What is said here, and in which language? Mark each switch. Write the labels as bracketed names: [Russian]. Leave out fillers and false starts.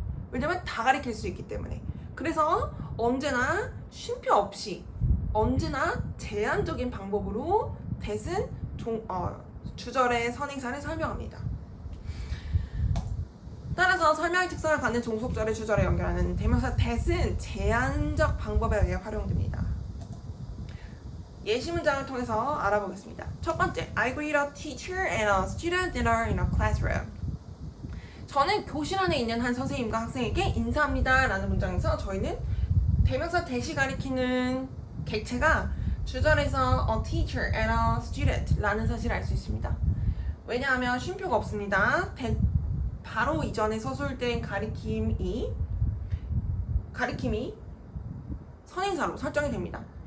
[Korean] 왜냐면 다 가리킬 수 있기 때문에. 그래서 언제나 쉼표 없이 언제나 제한적인 방법으로 that은 주절의 선행사를 설명합니다. 따라서 설명의 특성을 갖는 종속절을 주절에 연결하는 대명사 that은 제한적 방법에 의해 활용됩니다. 예시 문장을 통해서 알아보겠습니다. 첫 번째, [English] I greet a teacher and a student dinner in a classroom. [Korean] 저는 교실 안에 있는 한 선생님과 학생에게 인사합니다 라는 문장에서 저희는 대명사 that이 가리키는 객체가 주절에서 [English] a teacher and a student [Korean] 라는 사실을 알 수 있습니다. 왜냐하면 쉼표가 없습니다. that 바로 이전에 서술된 가리킴이 선행사로 설정이 됩니다.